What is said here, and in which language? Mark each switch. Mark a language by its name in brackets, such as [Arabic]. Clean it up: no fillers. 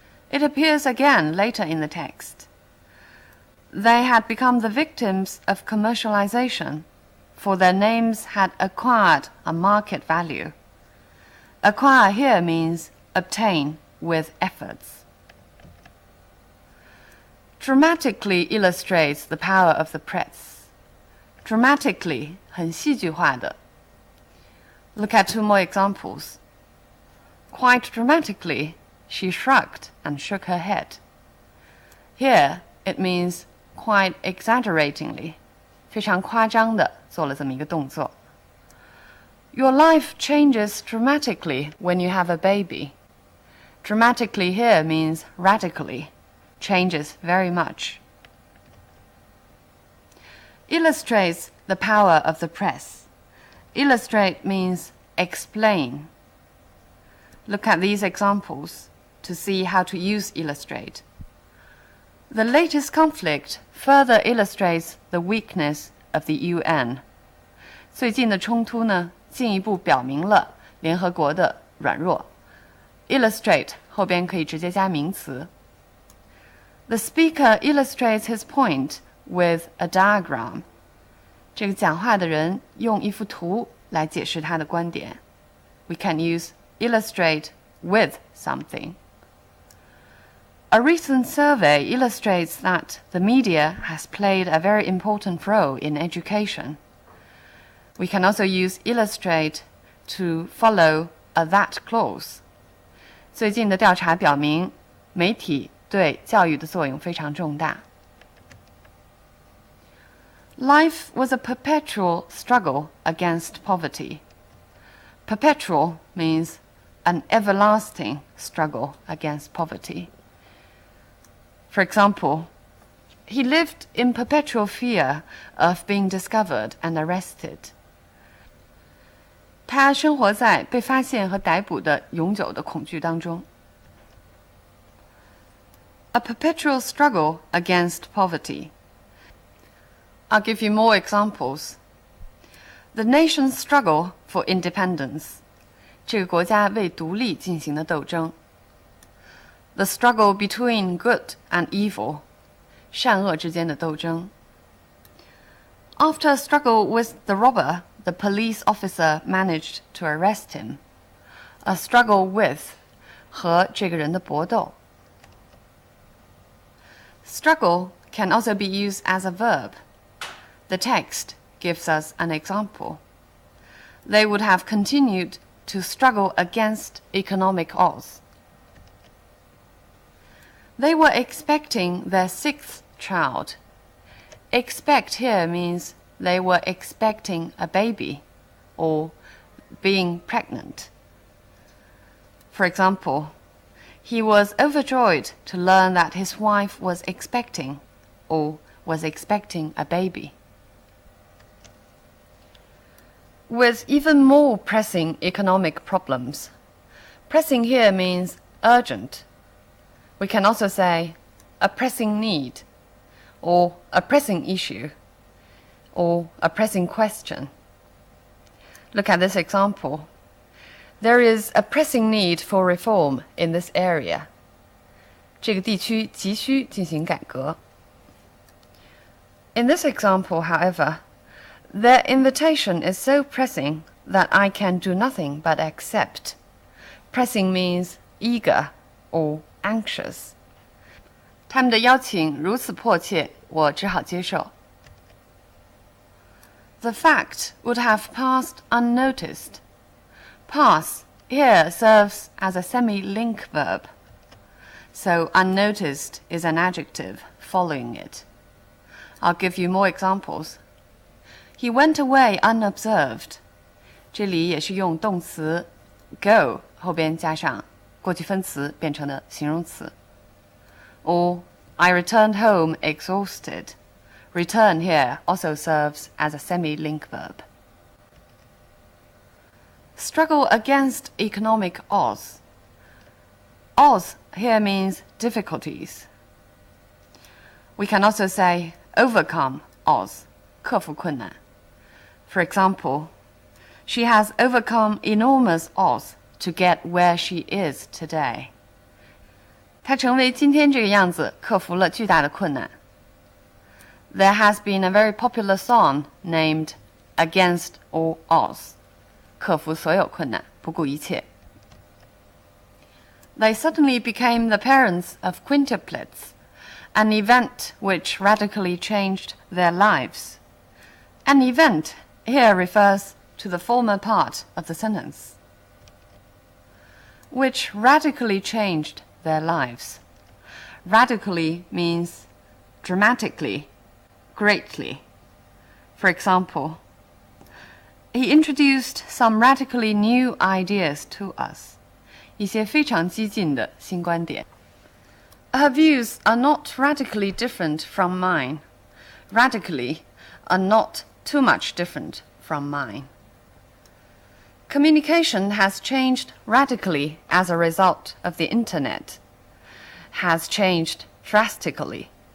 [English] It appears again later in the text. They had become the victims of commercialization, for their names had acquired a market value. Acquire here means obtain with efforts. dramatically illustrates the power of the press. [Chinese] Dramatically 很戏剧化的。 [English] Look at two more examples. Quite dramatically, she shrugged and shook her head. Here, it means quite exaggeratingly. [Chinese] 非常夸张的做了这么一个动作。 [English] Your life changes dramatically when you have a baby. Dramatically here means radically. Changes very much. Illustrates the power of the press. Illustrate means explain. Look at these examples to see how to use illustrate. The latest conflict further illustrates the weakness of the UN. [Chinese] 最近的冲突呢，进一步表明了联合国的软弱。 Illustrate 后边可以直接加名词。 [English] The speaker illustrates his point with a diagram. [Chinese] 这个讲话的人用一幅图来解释他的观点。 [English] We can use illustrate with something. A recent survey illustrates that the media has played a very important role in education. We can also use illustrate to follow a that clause. [Chinese] 最近的调查表明，媒体对教育的作用非常重大。 [English] Life was a perpetual struggle against poverty. Perpetual means an everlasting struggle against poverty. For example, he lived in perpetual fear of being discovered and arrested. [Chinese] 他生活在被发现和逮捕的永久的恐惧当中。 [English] A perpetual struggle against poverty. I'll give you more examples. The nation's struggle for independence. [Chinese] 这个国家为独立进行的斗争。 [English] The struggle between good and evil. [Chinese] 善恶之间的斗争。 [English] After a struggle with the robber, the police officer managed to arrest him. A struggle with [Chinese] 和这个人的搏斗。 [English] Struggle can also be used as a verb. The text gives us an example. They would have continued to struggle against economic odds. They were expecting their sixth child. Expect here means they were expecting a baby or being pregnant. For example, he was overjoyed to learn that his wife was expecting or was expecting a baby. With even more pressing economic problems. Pressing here means urgent. We can also say a pressing need, or a pressing issue, or a pressing question. Look at this example. There is a pressing need for reform in this area. [Chinese] 这个地区急需进行改革。 [English] In this example, however, their invitation is so pressing that I can do nothing but accept. Pressing means eager or anxious. [Chinese] 他们的邀请如此迫切，我只好接受。 [English] The fact would have passed unnoticed. Pass here serves as a semi-link verb. So unnoticed is an adjective following it. I'll give you more examples. He went away unobserved. [Chinese] 这里也是用动词 go 后边加上过去分词变成的形容词。 [English] Or I returned home exhausted. Return here also serves as a semi-link verb. Struggle against economic odds. Odds here means difficulties. We can also say overcome odds, [Chinese] 克服困难。 [English] For example, she has overcome enormous odds to get where she is today. [Chinese] 她成为今天这个样子，克服了巨大的困难。 [English] There has been a very popular song named Against All Odds. [Chinese] 克服所有困难，不顾一切。 [English] They suddenly became the parents of quintuplets, an event which radically changed their lives. An event here refers to the former part of the sentence. Which radically changed their lives. Radically means dramatically, greatly. For example, he introduced some radically new ideas to us. [Chinese] 一些非常激进的新观点。 [English] Her views are not radically different from mine. Radically are not too much different from mine. Communication has changed radically as a result of the internet. Has changed drastically.